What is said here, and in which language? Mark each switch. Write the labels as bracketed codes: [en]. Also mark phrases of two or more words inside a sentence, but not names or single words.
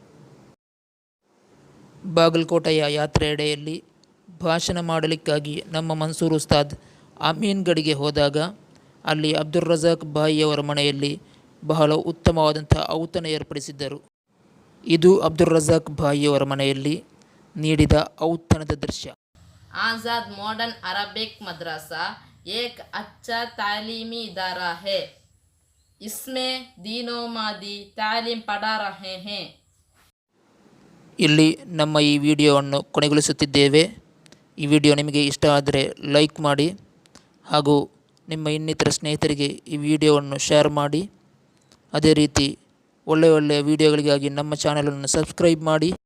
[kn] ಬಾಗಲಕೋಟೆಯ ಯಾತ್ರೆಯಡೆಯಲ್ಲಿ ಭಾಷಣ ಮಾಡಲಿಕ್ಕಾಗಿ ನಮ್ಮ ಮನ್ಸೂರ್ ಉಸ್ತಾದ್ ಅಮೀನ್ಗಢಿಗೆ ಹೋದಾಗ ಅಲ್ಲಿ ಅಬ್ದುಲ್ ರಜಾಕ್ ಭಾಯಿಯವರ ಮನೆಯಲ್ಲಿ ಬಹಳ ಉತ್ತಮವಾದಂಥ ಔತಣ ಏರ್ಪಡಿಸಿದ್ದರು. ಇದು ಅಬ್ದುಲ್ ರಜಾಕ್ ಭಾಯಿಯವರ ಮನೆಯಲ್ಲಿ ನೀಡಿದ ಔತಣದ ದೃಶ್ಯ. [hi] आज़ाद मॉडर्न अरबिक मदरसा एक अच्छा तालीमी इदारा है. इसमें दीनों मादी तालीम पढ़ा रहे हैं. [kn] ಇಲ್ಲಿ ನಮ್ಮ ಈ ವಿಡಿಯೋವನ್ನು ಕೊನೆಗೊಳಿಸುತ್ತಿದ್ದೇವೆ. ಈ ವಿಡಿಯೋ ನಿಮಗೆ ಇಷ್ಟ ಆದರೆ ಲೈಕ್ ಮಾಡಿ ಹಾಗೂ ನಿಮ್ಮ ಇನ್ನಿತರ ಸ್ನೇಹಿತರಿಗೆ ಈ ವಿಡಿಯೋವನ್ನು ಶೇರ್ ಮಾಡಿ. ಅದೇ ರೀತಿ ಒಳ್ಳೆಯ ವಿಡಿಯೋಗಳಿಗಾಗಿ ನಮ್ಮ ಚಾನಲನ್ನು ಸಬ್ಸ್ಕ್ರೈಬ್ ಮಾಡಿ.